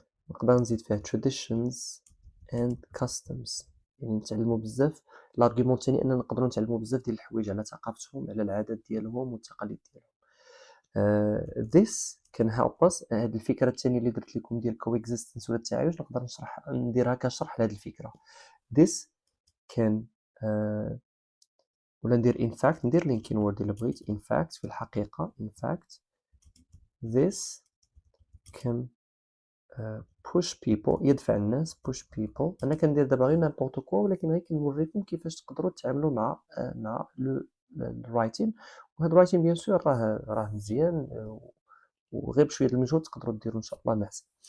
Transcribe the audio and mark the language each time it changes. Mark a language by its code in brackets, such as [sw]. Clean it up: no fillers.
[ar] نقدر نزيد فيها [en] traditions and customs [ar] يعني نتعلمو بزاف. الارغيومون الثاني اننا نقدروا نتعلمو بزاف ديال الحوايج على ثقافتهم على العادات ديالهم والتقاليد ديالهم. [en] this can help us. [ar] هذه الفكره الثانيه اللي درت لكم ديال coexistence ولا التعايش نقدر نديرها كشرح لهذه الفكره. [en] this can [ar] ولا ندير [en] in fact ندير linking word [ar] إلا بغيت. [en] in fact [ar] في الحقيقة [en] in fact this can push people [ar] يدفع الناس [en] push people. [ar] أنا كندير دابا غير [fr] n'importe quoi [ar] ولكن غير كنوريكم كيفاش تقدروا تتعاملوا مع الرايتين. وهاد الرايتين بيان سور راه مزيان وغير بشوية المجهود تقدروا ديروا إن شاء الله معسل.